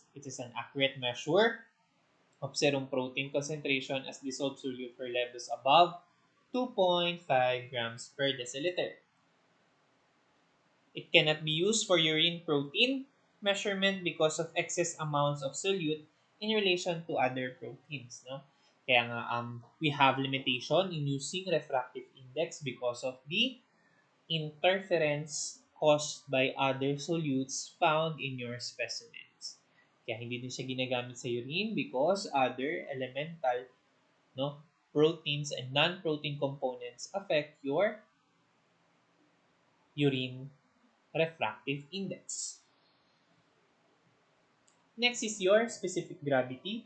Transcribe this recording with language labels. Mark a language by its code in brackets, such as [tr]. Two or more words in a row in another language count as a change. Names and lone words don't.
[en] It is an accurate measure of serum protein concentration as dissolved solute for levels above 2.5 grams per deciliter. It cannot be used for urine protein measurement because of excess amounts of solute in relation to other proteins. No? [tl] Kaya nga, [en] we have limitation in using refractive index because of the interference caused by other solutes found in your specimens. [tl] Kaya hindi din siya ginagamit sa urine [en] because other elemental, no, proteins and non-protein components affect your urine refractive index. Next is your specific gravity.